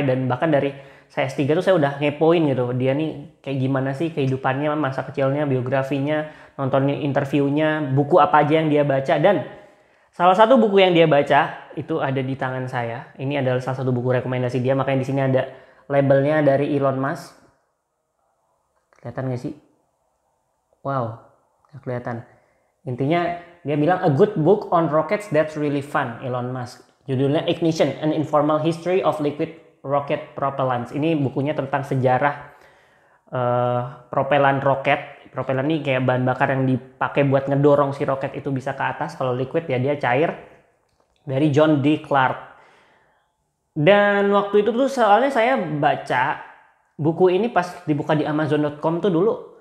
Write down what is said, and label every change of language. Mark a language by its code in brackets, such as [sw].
[id] Dan bahkan dari saya S3 tuh saya udah ngepoin gitu, dia nih kayak gimana sih kehidupannya, masa kecilnya, biografinya, nontonin interviewnya, buku apa aja yang dia baca. Dan salah satu buku yang dia baca itu ada di tangan saya. Ini adalah salah satu buku rekomendasi dia, makanya di sini ada labelnya dari Elon Musk. Kelihatan nggak sih? Wow, nggak kelihatan. Intinya dia bilang [en] a good book on rockets that's really fun, Elon Musk. [id] Judulnya Ignition: An Informal History of Liquid Rocket Propellants. Ini bukunya tentang sejarah propelan roket. Propelan ini kayak bahan bakar yang dipakai buat ngedorong si roket itu bisa ke atas. Kalau liquid ya dia cair. Dari John D. Clark. Dan waktu itu tuh soalnya saya baca buku ini pas dibuka di Amazon.com tuh dulu.